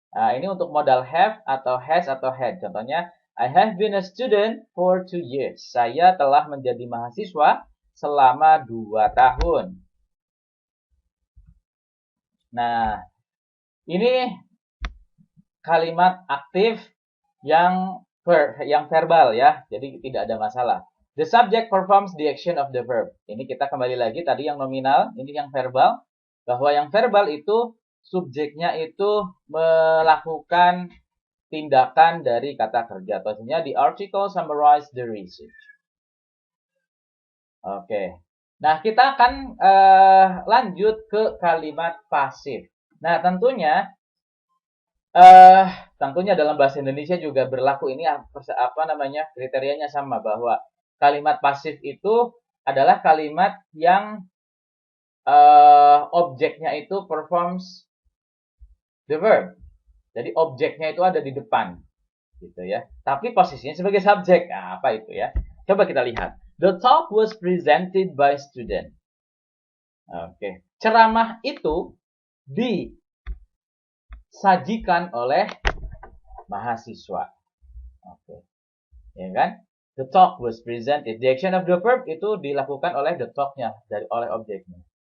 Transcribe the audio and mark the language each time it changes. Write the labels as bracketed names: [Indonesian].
[Indonesian] Nah, ini untuk modal have atau has atau had. [English] Contohnya, I have been a student for 2 years. [Indonesian] Saya telah menjadi mahasiswa selama 2 tahun. Nah, ini kalimat aktif yang verbal ya. Jadi tidak ada masalah. [English] The subject performs the action of the verb. [Indonesian] Ini kita kembali lagi tadi yang nominal, ini yang verbal. Bahwa yang verbal itu subjeknya itu melakukan tindakan dari kata kerja. [English] Maksudnya the article summarize the research. [Indonesian] Oke. Nah, kita akan lanjut ke kalimat pasif. Nah, tentunya dalam bahasa Indonesia juga berlaku ini kriterianya sama, bahwa kalimat pasif itu adalah kalimat yang objeknya itu [English] performs the verb. [Indonesian] Jadi objeknya itu ada di depan, gitu ya. Tapi posisinya sebagai subjek. Nah, apa itu ya? Coba kita lihat. [English] The talk was presented by student. Oke. [Indonesian] Ceramah itu disajikan oleh mahasiswa. Oke. Ya kan? [English] The talk was presented. The action of the verb [Indonesian] itu dilakukan oleh [English] the talk-nya, [Indonesian] oleh objeknya.